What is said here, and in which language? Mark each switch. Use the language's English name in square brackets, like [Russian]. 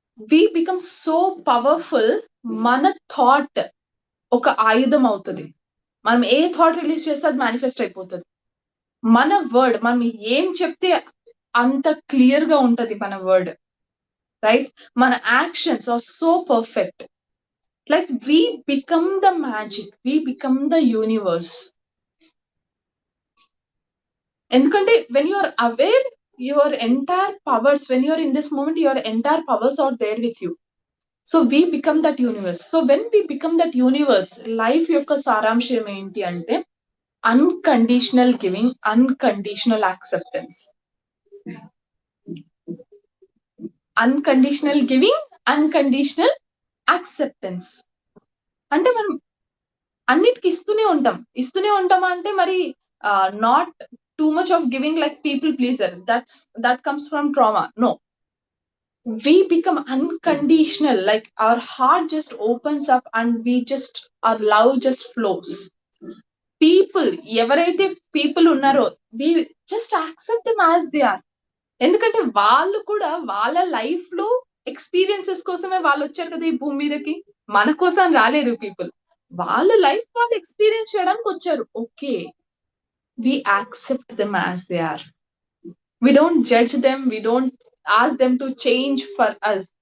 [English] we become so powerful, [Telugu] మన thought ఒక ఆయుధం అవుతుంది. మనం ఏ థాట్ రిలీజ్ చేస్తే అది మేనిఫెస్ట్ అయిపోతుంది. మన వర్డ్, మనం ఏం చెప్తే అంత క్లియర్ గా ఉంటది మన వర్డ్, రైట్? [English] మన actions are so perfect. Like we become the magic, we become the universe. ఎందుకంటే when you are aware, your entire powers, when you are in this moment, your entire powers are there with you. So we become that universe. So when we become that universe, life [Telugu] యొక్క సారాంశం ఏంటి అంటే [English] unconditional giving, unconditional acceptance. Unconditional giving, unconditional [Telugu] acceptance. అంటే మనం అన్నిటికి ఇస్తూనే ఉంటాం అంటే మరి [English] Not too much of giving like people pleaser, that comes from trauma. [Telugu] No, [English] we become unconditional, like our heart just opens up and our love just flows. People, [Telugu] ఎవరైతే people ఉన్నారో, [English] we just accept them as they are. [Telugu] ఎందుకంటే వాళ్ళు కూడా వాళ్ళ life లో experiences కోసమే వాళ్ళు వచ్చారు కదా ఈ భూమి మీదకి, మన కోసం రాలేదు పీపుల్. వాళ్ళ లైఫ్ వాళ్ళు ఎక్స్పీరియన్స్ చేయడానికి వచ్చారు. [English] Okay, we accept them as they are. We don't judge them, we don't ask them to change for us.